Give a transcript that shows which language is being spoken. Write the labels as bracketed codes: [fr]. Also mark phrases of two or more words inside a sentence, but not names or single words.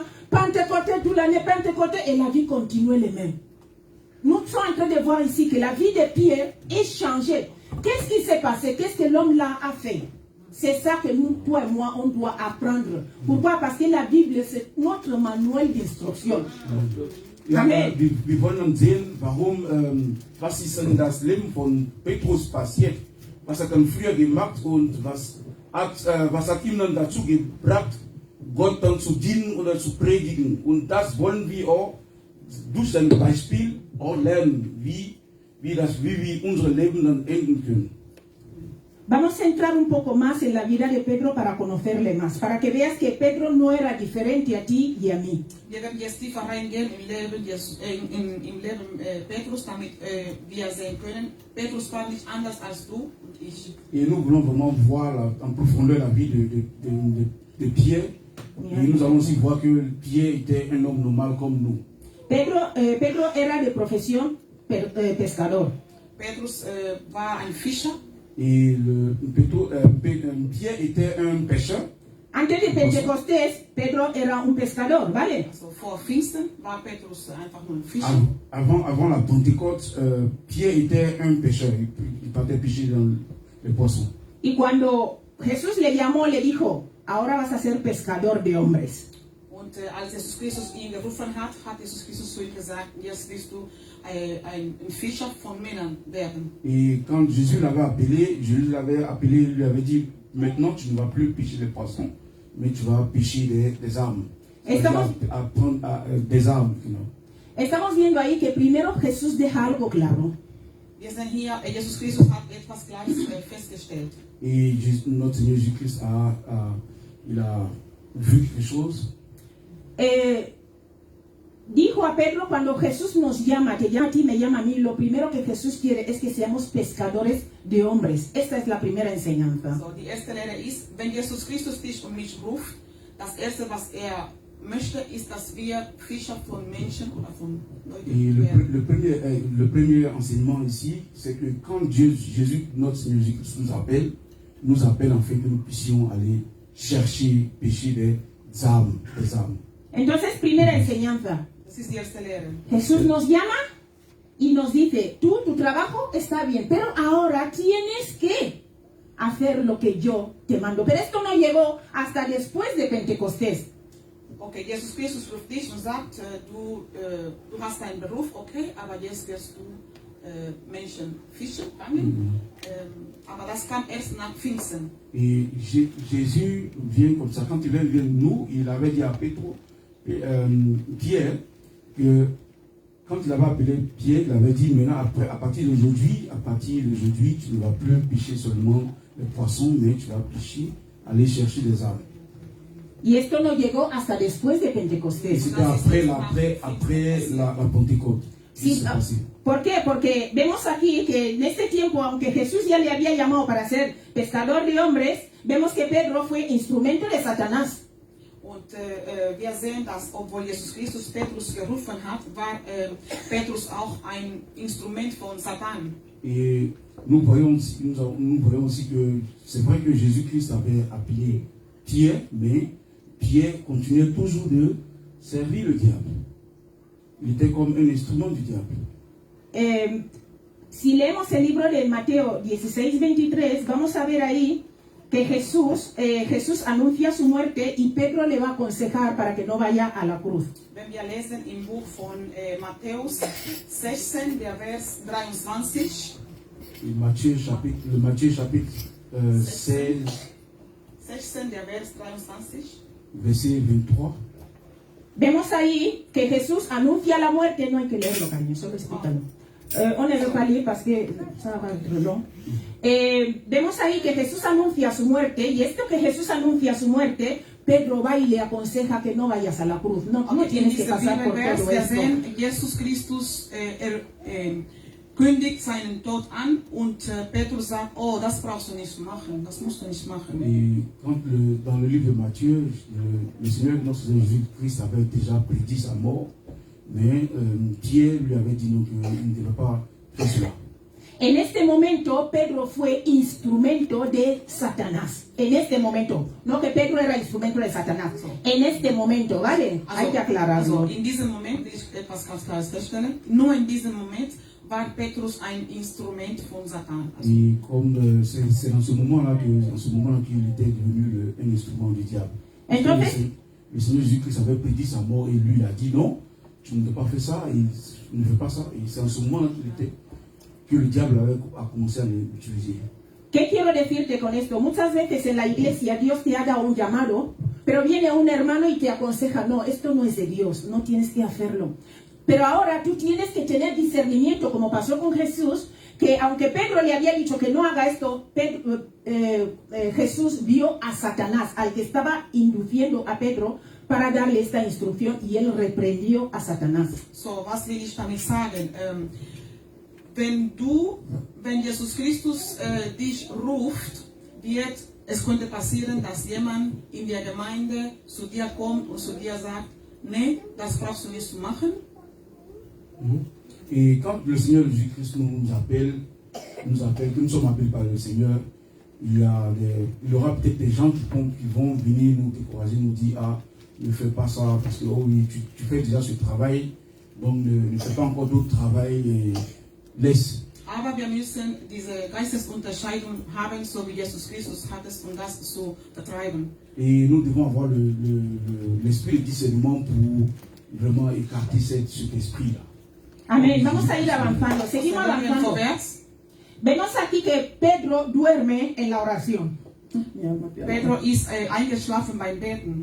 [fr] Pentecôté toute l'année, pentecôté, et la vie continue les mêmes. Nous sommes en train de voir ici que la vie de Pierre est changée. Qu'est-ce qui s'est passé? Qu'est-ce que l'homme là a fait? C'est ça que nous, toi et moi, on doit apprendre. Pourquoi? Parce que la Bible, c'est notre manuel d'instruction. [de] Ja, wir wollen dann sehen, was ist in das Leben von Petrus passiert, was hat er früher gemacht und was hat ihm dann dazu gebracht, Gott dann zu dienen oder zu predigen. Und das wollen wir auch durch sein Beispiel auch lernen, wie wir unser Leben dann enden können. [es] Vamos a entrar un poco más en la vida de Pedro para conocerle más, para que veas que Pedro no era diferente a ti y a mí. [de] Wir werden jetzt tiefer reingehen im Leben, Petrus, damit wir sehen können, Petrus war nicht anders als du und ich. [fr] Et nous voulons vraiment voir en profondeur la vie de Pierre. Et nous allons aussi voir que Pierre était un homme normal comme nous. [es] Pedro era de profesión pescador. [de] Petrus war ein Fischer. [fr] Et Pierre était un pêcheur. [es] Antes de Pentecostés, Pedro era un pescador, ¿vale? [de] Also vor Pfingsten war Petrus einfach nur ein Fischer. [fr] Avant la Pentecôte, Pierre était un pêcheur. Il partait pêcher dans les poissons. [es] Y cuando Jesús le llamó, le dijo, ahora vas a ser pescador de hombres. [de] Und als Jesus Christus ihn gerufen hat, hat Jesus Christus zu ihm gesagt, jetzt wirst du ein Fischer von Männern werden. [fr] Et quand Jésus l'avait appelé, lui avait dit, maintenant tu ne vas plus pêcher les poissons, mais tu vas pêcher des âmes. Apprendre des âmes. [es] Estamos viendo ahí que primero Jesús deja algo claro. [de] Wir sehen hier, Jesus Christus hat etwas Klares festgestellt. [fr] Et notre Seigneur Jésus-Christ il a vu quelque chose. [es] Dijo a Pedro, cuando Jesús nos llama, te llama a ti, me llama a mí, lo primero que Jesús quiere es que seamos pescadores de hombres. Esta es la primera enseñanza. [de] So, die erste Lehre ist, wenn Jesus Christus dich und mich ruft, das erste, was möchte, ist, dass wir Fischer von Menschen oder von Leuten werden. [fr] Le premier enseignement ici, c'est que quand Jésus, notre Seigneur Jésus, nous appelle en fait que nous puissions aller chercher, pêcher des âmes. [es] Entonces, primera enseñanza. [de] Das ist die erste Lehre. [es] Jesús nos llama y nos dice, tu trabajo está bien, pero ahora tienes que hacer lo que yo te mando. Pero esto no llegó hasta después de Pentecostés. [de] Okay, Jesus Christus ruft dich und sagt, du hast deinen Beruf, okay, aber jetzt wirst du Menschen fischen, fangen. Aber das kam erst nach Pfingsten. [fr] Et Jésus vient comme ça. Quand il vient nous, il avait dit à Pierre, que quand il avait appelé Pierre, il avait dit maintenant, à partir d'aujourd'hui, tu ne vas plus pêcher seulement les poissons, mais tu vas pêcher, aller chercher des âmes. [es] Y esto no llegó hasta después de Pentecostés. [fr] C'était après la Pentecôte. [es] Sí, ¿por qué? Porque vemos aquí que en este tiempo, aunque Jesús ya le había llamado para ser pescador de hombres, vemos que Pedro fue instrumento de Satanás. [de] Und wir sehen, dass obwohl Jesus Christus Petrus gerufen hat, war Petrus auch ein Instrument von Satan. [fr] Et nous voyons aussi que c'est vrai que Jésus-Christ avait appelé Pierre, mais Pierre continuait toujours de servir le diable. Il était comme un instrument du diable. [es] Si leemos el libro de Mateo 16:23, vamos a ver ahí que Jesús anuncia su muerte y Pedro le va a aconsejar para que no vaya a la cruz. [de] Wenn wir lesen im Buch von Matthäus 16, der Vers 23. [fr] Matthieu chapitre 16, [de] der Vers 23. [fr] Verset 23. [es] Vemos ahí que Jesús anuncia la muerte, no hay que leerlo, cariño, solo explícalo. [fr] On ne veut pas lire parce que ça va être long. [es] Vemos ahí que Jesús anuncia su muerte, y esto que Jesús anuncia su muerte, Pedro va y le aconseja que no vayas a la cruz. No tienes que pasar por todo esto. [de] Jesus Christus kündigt seinen Tod an und Petrus sagt, oh, das brauchst du nicht machen, das musst du nicht machen. [fr] Et quand dans le livre de Matthieu, le Seigneur, notre Seigneur Jésus-Christ avait déjà prédit sa mort, mais Pierre lui avait dit non, qu'il ne devait pas faire cela. [es] En este momento, Pedro fue instrumento de Satanás. En este momento. No que Pedro era instrumento de Satanás. En este momento, ¿vale? Hay que aclararlo. [de] Also in diesem Moment, will ich etwas ganz Klares feststellen, nur in diesem Moment war Petrus ein Instrument von Satan. [fr] Et comme c'est dans ce moment-là qu'il était devenu un instrument du diable. [es] Entonces, [fr] le Seigneur Jésus-Christ avait prédit sa mort et lui a dit non, tu ne dois pas faire ça, il ne fait pas ça. Et c'est en ce moment-là que le diable a commencé à l'utiliser. [es] ¿Qué quiero decirte con esto? Muchas veces en la iglesia Dios te ha dado un llamado, pero viene un hermano y te aconseja, no, esto no es de Dios, no tienes que hacerlo. Pero ahora tú tienes que tener discernimiento, como pasó con Jesús, que aunque Pedro le había dicho que no haga esto, Jesús vio a Satanás, al que estaba induciendo a Pedro para darle esta instrucción, y él reprendió a Satanás. [de] So, was will ich damit sagen? Wenn Jesus Christus dich ruft, es könnte passieren, dass jemand in der Gemeinde zu dir kommt und zu dir sagt, nee, das brauchst du nicht zu machen. [fr] Et quand le Seigneur Jésus-Christ nous appelle, que nous sommes appelés par le Seigneur, il y aura peut-être des gens qui vont venir nous décourager, nous dire, ah, ne fais pas ça, parce que oh oui, tu fais déjà ce travail, donc ne fais pas encore d'autres travail et laisse. [de] Aber wir müssen diese Geistesunterscheidung haben, so wie Jesus Christus hat es, um das zu betreiben. [fr] Et nous devons avoir l'esprit de discernement pour vraiment écarter cet esprit-là. [es] Amén. Vamos a ir avanzando. Seguimos avanzando. Vemos aquí que Pedro duerme en la oración. [de] Pedro ist eingeschlafen beim Beten.